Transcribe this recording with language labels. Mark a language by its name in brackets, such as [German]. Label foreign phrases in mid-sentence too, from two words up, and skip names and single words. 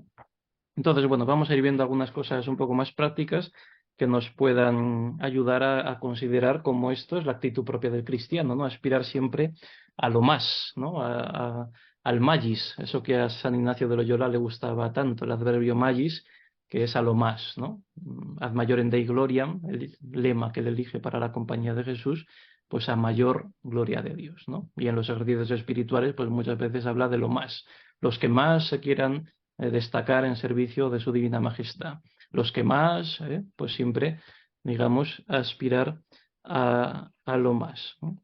[Spanish] Entonces, bueno, vamos a ir viendo algunas cosas un poco más prácticas que nos puedan ayudar a considerar cómo esto es la actitud propia del cristiano, ¿no? Aspirar siempre a lo más, ¿no? Al magis, eso que a San Ignacio de Loyola le gustaba tanto, el adverbio magis, que es a lo más, ¿no? [Latin] Ad majorem Dei gloriam, [Spanish] el lema que él elige para la compañía de Jesús, pues a mayor gloria de Dios, ¿no? Y en los ejercicios espirituales, pues muchas veces habla de lo más. Los que más se quieran destacar en servicio de su divina majestad. Los que más, pues siempre, digamos, aspirar a lo más, ¿no?